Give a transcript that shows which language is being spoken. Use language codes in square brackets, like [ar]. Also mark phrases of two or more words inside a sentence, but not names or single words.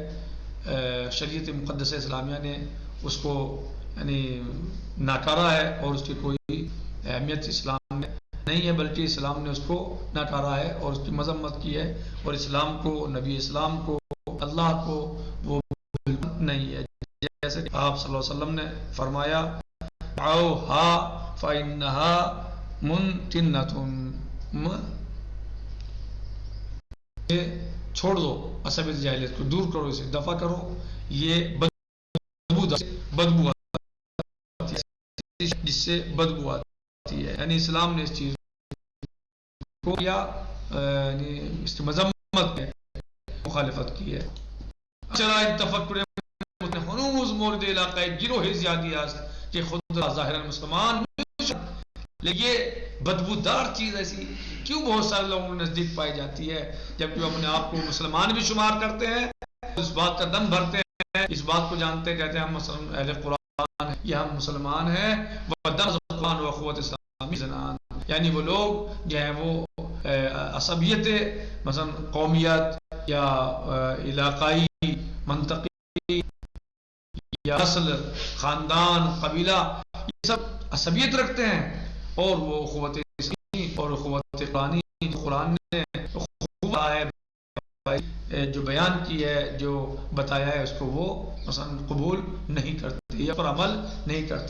[ur] شریعت مقدسہ اسلامیہ نے اس کو یعنی ناکارا ہے، اور اس کی کوئی اہمیت اسلام میں نہیں ہے، بلکہ اسلام نے اس کو ناکارا ہے اور اس کی مذمت کی ہے، اور اسلام کو، نبی اسلام کو، اللہ کو وہ نہیں ہے. جیسے کہ آپ [ar] صلی اللہ علیہ وسلم [ur] نے فرمایا [ar] دعوها فإنها منتنة، [ur] چھوڑ دو عصبیت جاہلیت کو، دور کرو، اسے دفع کرو، یہ بدبو آتی ہے، جس سے بدبو آتی ہے. یعنی اسلام نے اس چیز کو یا اس کی مذمت ہے، مخالفت کی ہے. [fa] چرا تفکر ہنوز مورد علاقہ گروہ زیادی است کہ خود ظاہر مسلمان، [ur] لیکن یہ بدبودار چیز ایسی کیوں بہت سارے لوگوں کے نزدیک پائی جاتی ہے، جبکہ وہ اپنے آپ کو مسلمان بھی شمار کرتے ہیں، اس بات کا دم بھرتے ہیں، اس بات کو جانتے کہتے ہیں ہم اہل قرآن ہیں، یا ہم مسلمان ہیں، [fa] قرآن و قوت اسلامی زنان. [ur] یعنی وہ لوگ جو ہیں وہ عصبیت مثلا قومیت یا علاقائی منطقی یا نسل، خاندان، قبیلہ، یہ سب عصبیت رکھتے ہیں، اور وہ قوت اسلامی اور قوت قرآنی، قرآن نے جو بیان کی ہے، جو بتایا ہے، اس کو وہ مثلا قبول نہیں کرتے یا پر عمل نہیں کرتے.